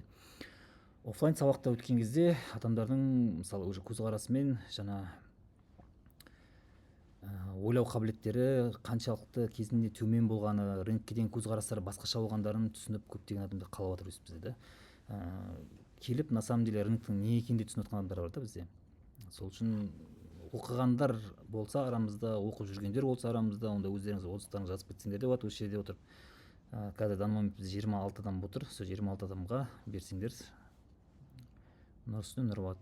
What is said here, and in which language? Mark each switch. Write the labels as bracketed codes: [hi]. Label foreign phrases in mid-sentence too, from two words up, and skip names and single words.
[kk] Офлайн сабақта өткен кезде адамдардың мысалы уже көзқарасымен жаңа ойлау қабілеттері қаншалықты кезінде төмен болғаны, рынкке деген көзқарастары басқаша болғандарын түсініп көптеген адамдар қалап жатыр бізде. Келіп [ru] на самом деле [kk] рынктың не екенін де түсініп жатқан адамдар бар да бізде. Сол үшін оқығандар болса арамызда, оқып жүргендер болса арамызда, онда өздеріңіз отыздарыңыз жазып кетсеңдер де болады. Осы жерде отырып қазір [ru] данный момент [kk] бізде 26 адам отыр. Сол 26 адамға берсеңдер Нұрсүн Нұрбат.